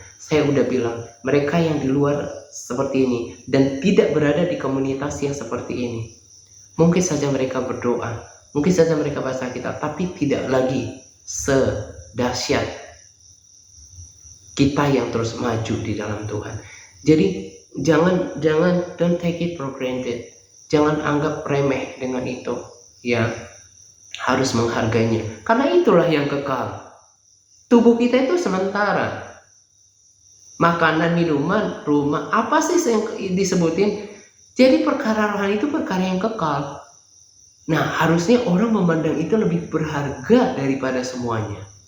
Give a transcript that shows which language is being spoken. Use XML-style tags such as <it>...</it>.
<id>Saya udah bilang, mereka yang di luar seperti ini dan tidak berada di komunitas yang seperti ini, mungkin saja mereka berdoa, mungkin saja mereka baca kitab, tapi tidak lagi sedahsyat kita yang terus maju di dalam Tuhan.</id> <en>Jadi jangan don't take it for granted.</en> <id>Jangan anggap remeh dengan itu. Ya, harus menghargainya. Karena itulah yang kekal. Tubuh kita itu sementara. Makanan, minuman, rumah, apa sih yang disebutin? Jadi perkara rohani itu perkara yang kekal. Nah, harusnya orang memandang itu lebih berharga daripada semuanya.</id>